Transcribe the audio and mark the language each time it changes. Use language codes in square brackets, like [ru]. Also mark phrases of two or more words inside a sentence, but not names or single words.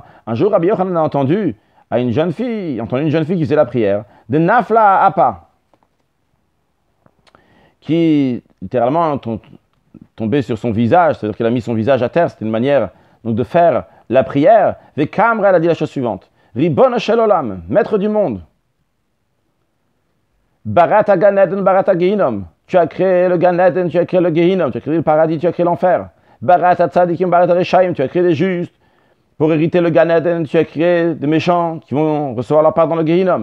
[fr] Un jour, Rabbi Yochanan a entendu une jeune fille qui faisait la prière, de [he] נפלה אפה, [fr] qui littéralement tombé sur son visage, c'est-à-dire qu'il a mis son visage à terre, c'était une manière donc, de faire la prière. Vekamra, elle a dit la chose suivante, [he] רבון של עולם, [fr] maître du monde, [he] בראת גן עדן בראת גיהנם, [fr] tu as créé le Gan Eden, tu as créé le Gehinnom, tu as créé le paradis, tu as créé l'enfer. [he] בראת צדיקים בראת רשעים, [fr] tu as créé des justes. Pour hériter le Gan Eden, tu as créé des méchants qui vont recevoir leur part dans le Gehinnom.